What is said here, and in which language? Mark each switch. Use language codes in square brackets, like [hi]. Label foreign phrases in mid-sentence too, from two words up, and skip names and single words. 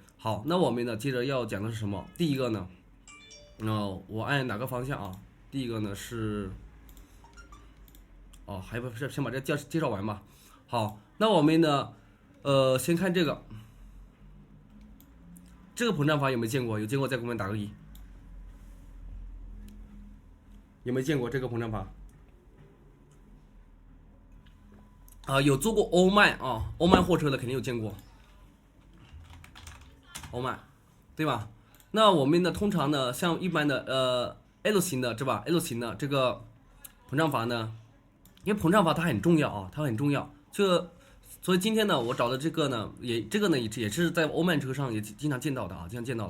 [zh] 好，那我們呢接着要講的是什麼？第一個呢，我按哪個方向啊？第一個呢是，還不是先把这介紹完吧。好，那我們呢，先看這個膨脹法有沒有見過？有見過在給我們打個1。有沒有見過這個膨脹法？有坐過歐曼啊，歐曼貨車的肯定有見過，歐曼，對吧？那我們呢，通常呢，像一般的L 型的，是吧 ？L 型的這個膨脹法呢，因為膨脹法它很重要啊，它很重要。所以今天呢，我找的这個呢，也是在歐曼車上也經常見到的啊，經常見到的。